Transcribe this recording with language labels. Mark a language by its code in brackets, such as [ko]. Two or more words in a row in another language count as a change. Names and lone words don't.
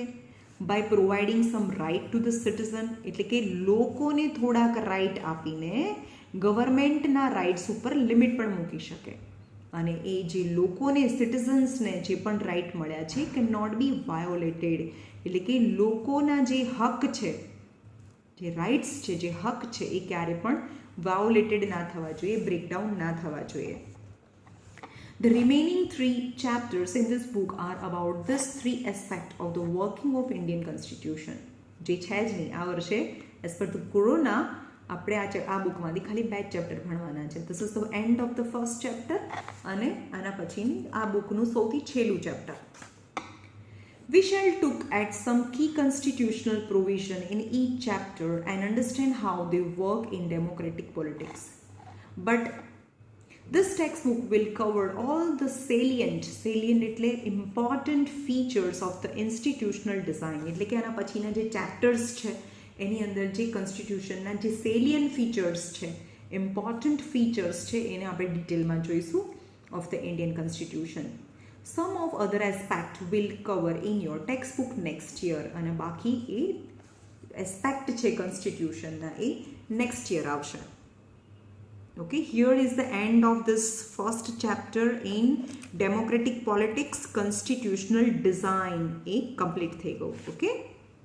[en] by providing some right to the citizen, [gu] એટલે કે લોકોને થોડાક રાઇટ આપીને ગવર્મેન્ટના રાઇટ્સ ઉપર લિમિટ પણ મૂકી શકે. અને એ જે લોકોને, સિટીઝન્સને જે પણ રાઇટ મળ્યા છે [en] can not be violated. [gu] એટલે કે લોકોના જે હક છે, જે રાઇટ્સ છે, જે હક છે, એ ક્યારે પણ વાયોલેટેડ ના થવા જોઈએ, બ્રેકડાઉન ના થવા જોઈએ. [en] The remaining 3 chapters in this book are about this 3 aspects of the working of Indian Constitution. [gu] જે છે જ નહીં, આ વર્ષે [en] as per the corona [gu] આપણે આ બુકમાંથી ખાલી 2 ચેપ્ટર ભણવાના છે. [en] This is the end of the first chapter, [gu] અને આના પછીની આ બુકનું સૌથી છેલ્લું ચેપ્ટર. [en] We shall look at some key constitutional provision in each chapter and understand how they work in democratic politics. But this textbook will cover all the salient એટલે important features of the institutional design. [gu] એટલે કે આના પછીના જે ચેપ્ટર્સ છે એની અંદર જે કોન્સ્ટિટ્યુશનના જે [en] salient features [gu] છે, [en] important features [gu] છે, એને આપણે ડિટેલમાં જોઈશું [en] of the Indian Constitution. Some of other aspect will cover in your textbook next year, [gu] અને બાકી એ એસ્પેક્ટ છે કોન્સ્ટિટ્યુશનના એ [en] next year [gu] આવશે. [en] Okay, here is the end of this first chapter in democratic politics constitutional design. A complete [gu] થઈ ગયું. [en] Okay.